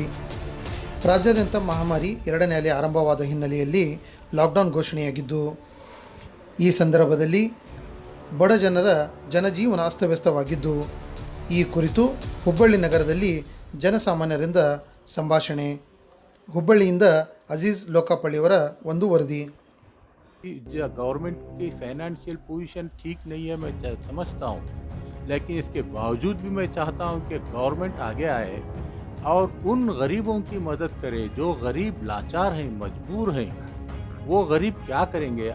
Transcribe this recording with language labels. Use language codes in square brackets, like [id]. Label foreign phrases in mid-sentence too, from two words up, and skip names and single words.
[kn] ರಾಜ್ಯಾದ್ಯಂತ ಮಹಾಮಾರಿ ಎರಡನೇ ಅಲೆ ಆರಂಭವಾದ ಹಿನ್ನೆಲೆಯಲ್ಲಿ ಲಾಕ್ಡೌನ್ ಘೋಷಣೆಯಾಗಿದ್ದು, ಈ ಸಂದರ್ಭದಲ್ಲಿ ಬಡ ಜನರ ಜನಜೀವನ ಅಸ್ತವ್ಯಸ್ತವಾಗಿದ್ದು, ಈ ಕುರಿತು ಹುಬ್ಬಳ್ಳಿ ನಗರದಲ್ಲಿ ಜನಸಾಮಾನ್ಯರಿಂದ ಸಂಭಾಷಣೆ. ಹುಬ್ಬಳ್ಳಿಯಿಂದ ಅಜೀಜ್ ಲೋಕಾಪಳ್ಳಿಯವರ ಒಂದು ವರದಿ. [hi] गवर्नमेंट की [en] financial position [hi] ठीक नहीं है, मैं समझता हूँ, लेकिन इसके बावजूद भी मैं चाहता हूँ कि गवर्नमेंट आगे आए और उन गरीबों की मदद करे जो गरीब लाचार हैं, मजबूर हैं. वो गरीब क्या करेंगे?